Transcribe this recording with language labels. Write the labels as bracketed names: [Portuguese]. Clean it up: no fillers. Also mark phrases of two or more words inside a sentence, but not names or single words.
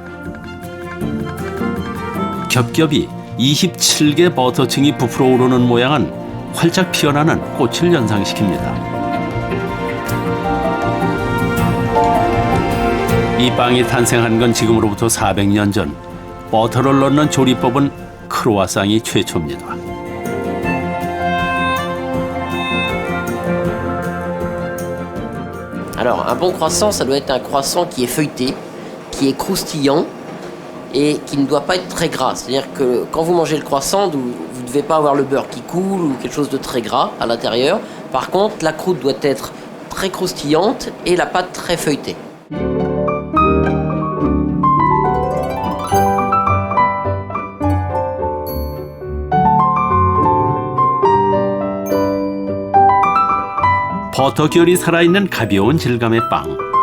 [Korean] 겹겹이 27개 버터층이 부풀어 오르는 모양은 활짝 피어나는 꽃을 연상시킵니다. 이 빵이 탄생한 건 지금으로부터 400년 전. 버터를 넣는 조리법은 크루아상이 최초입니다. [French] Alors, un bon croissant, ça doit être un croissant qui est feuilleté, qui est croustillant et qui ne doit pas être très gras. C'est-à-dire que quand vous mangez le croissant, vous ne devez pas avoir le beurre qui coule ou quelque chose de très gras à l'intérieur. Par contre, la croûte doit être très croustillante et la pâte très feuilletée. [Korean] 버터결이 살아있는 가벼운 질감의 빵.